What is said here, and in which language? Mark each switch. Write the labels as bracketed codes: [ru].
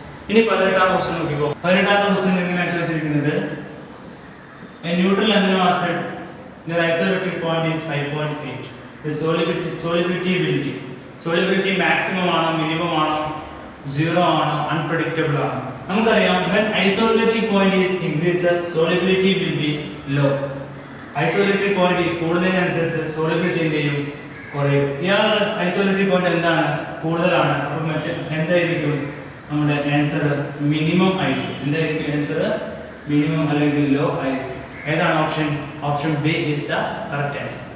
[ml] ഇനി 18ാമത്തെ ക്വസ്റ്റ്യൻ നോക്കിക്കോ. 18ാമത്തെ ക്വസ്റ്റ്യൻ എങ്ങനെയാണ് ചോദിച്ചിരിക്കുന്നത്? [en] A neutral amino acid, the isoelectric point is 5.8. The solubility will be solubility maximum [ml] ആണോ, minimum ആണോ, 0 ആണോ, അൺപ്രഡിക്റ്റബിൾ ആണോ? നമുക്കറിയാം, [en] when isoelectric point is increases, solubility will be low. [ml] Isoelectric point കൂടുന്നതിനനുസരിച്ച് solubility എന്ത് ചെയ്യും? കുറയും. ഇയാളുടെ ഐസോലെക്ട്രിക് പോയിന്റ് എന്താണ്? കൂടുതലാണ്. അപ്പോൾ മറ്റേ എന്തായിരിക്കും നമ്മുടെ ആൻസർ? മിനിമം ആയിരിക്കും. എന്തായിരിക്കും ആൻസർ? മിനിമം അല്ലെങ്കിൽ ലോ ആയിരിക്കും. ഏതാണ് option? [en] Option B is the correct answer.